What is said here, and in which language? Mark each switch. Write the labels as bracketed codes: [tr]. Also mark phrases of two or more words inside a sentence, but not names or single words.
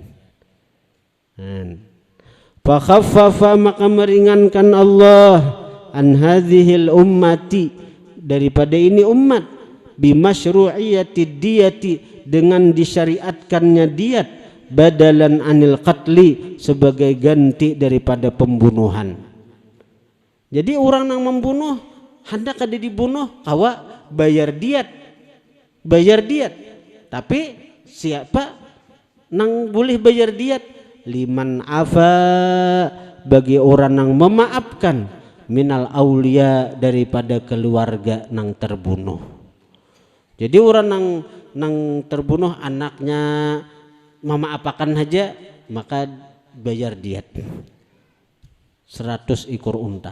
[ar] Fa khaffafa, [id] maka meringankan Allah, [ar] an hadhil ummati, [id] daripada ini umat, [ar] bimasyru'iyati diyati, [id] dengan disyariatkannya diat, [ar] badalan anil qatli, [id] sebagai ganti daripada pembunuhan. [bjn] Jadi orang yang membunuh hendak ada dibunuh, kawa bayar diat. Tapi siapa nang boleh bayar diat? [ar] Liman afa, [id] bagi orang yang memaafkan, [ar] minal aulia, [id] daripada keluarga nang terbunuh. [bjn] Jadi orang nang terbunuh anaknya mama apakan aja maka bayar diat 100 ekor unta.